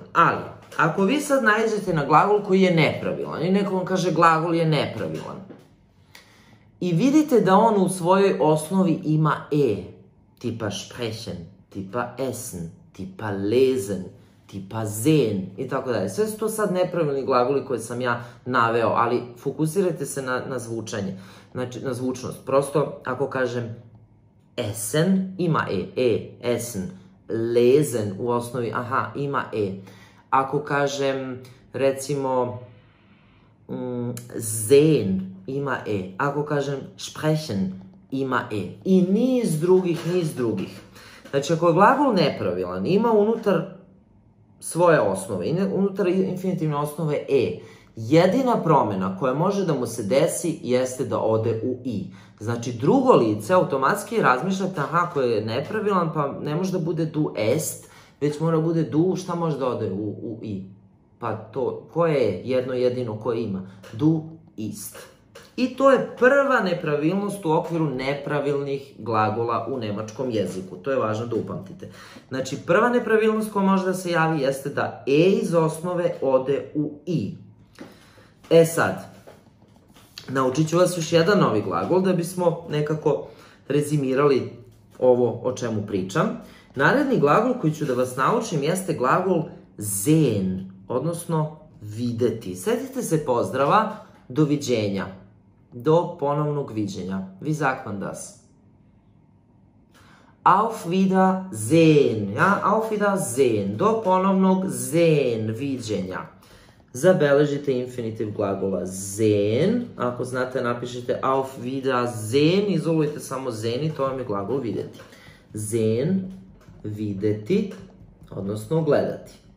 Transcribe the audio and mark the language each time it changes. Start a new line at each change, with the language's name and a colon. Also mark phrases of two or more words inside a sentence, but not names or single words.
Serbian: Ali, ako vi sad naiđete na glagol koji je nepravilan i neko vam kaže glagol je nepravilan i vidite da on u svojoj osnovi ima e, tipa sprechen, tipa essen, tipa lesen, tipa sehen i tako dalje. Sve su to sad nepravilni glagoli koje sam ja naveo, ali fokusirajte se na zvučanje, znači na zvučnost. Prosto, ako kažem essen, ima e, essen, lesen u osnovi, aha, ima e. Ako kažem, recimo, sehen, ima e. Ako kažem sprechen, ima e. I niz drugih. Znači, ako je glagol nepravilan, ima unutar svoje osnove, unutar infinitivne osnove e, jedina promjena koja može da mu se desi jeste da ode u i. Znači, drugo lice automatski razmišljate, aha, ako je nepravilan, pa ne može da bude
German: du est,
Serbian: već mora bude du, šta može da ode u i? Pa to, koje je jedno jedino koje ima?
German: Du ist.
Serbian: I to je prva nepravilnost u okviru nepravilnih glagola u nemačkom jeziku. To je važno da upamtite. Znači, prva nepravilnost koja može da se javi jeste da e iz osnove ode u i. E sad, naučit ću vas još jedan novi glagol da bismo nekako rezimirali ovo o čemu pričam. Naredni glagol koji ću da vas naučim jeste glagol sehen, odnosno videti. Setite se pozdrava, doviđenja. Do ponovnog viđenja.
German: Wie sagt man das? Auf Wiedersehen. Ja, auf Wiedersehen.
Serbian: Do ponovnog sehen, viđenja. Zabeležite infinitiv glagola sehen. Ako znate, napišite
German: auf Wiedersehen.
Serbian: Izolujte samo sehen i to vam je glagol videti. Sehen, videti, odnosno gledati.